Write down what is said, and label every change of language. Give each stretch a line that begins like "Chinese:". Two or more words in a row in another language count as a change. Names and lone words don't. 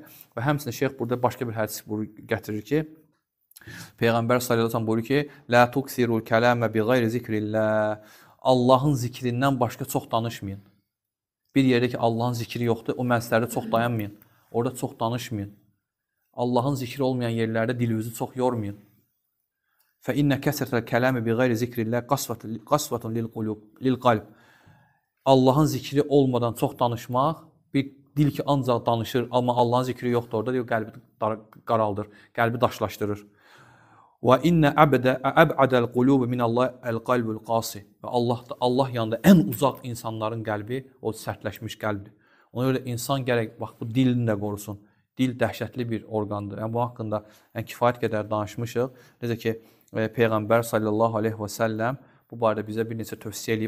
Azerbaijani: Və həmçinin şeyx burada başqa bir hədis gətirir ki, Peyğəmbər sallallahu əleyhi və səlləm buyurur ki,
Arabic: "لا تكثروا الكلام بغير ذكر الله."
Azerbaijani: Allahın zikrindən başqa çox danışmayın. Bir yerdə ki, Allahın zikri yoxdur, o məclislərdə çox dayanmayın. Orada çox danışmayın. Allahın zikri olmayan yerlərdə dilinizi çox yormayın.
Arabic: فَإِنَّ كَسْرَةَ الْكَلَامِ بِغَيْرِ ذِكْرِ اللّٰهِ قَسْوَةٌ لِلْقَلْبِ.
Azerbaijani: Allahın zikri olmadan çox danışmaq, bir dil ki ancaq danışır, amma Allahın zikri yoxdur orada, qəlbi qaraldır, qəlbi daşlaşdırır.
Arabic: وَإِنَّ أَبْعَدَ الْقُلُوبِ مِنَ اللّٰهِ الْقَلْبُ الْقَاسِ.
Azerbaijani: Və Allah yanında ən uzaq insanların qəlbi o sərtləşmiş qəlbdir. Ona görə insan gərək, bax, bu dilini də qorusun. Dil dəhşətli bir orqandır. Yəni, bu haqqında kifayət qədər danışmışıq. Necə ki, Peyğəmbər sallallahu aleyhi və səlləm bu barədə bizə bir neçə tövsiyə edib.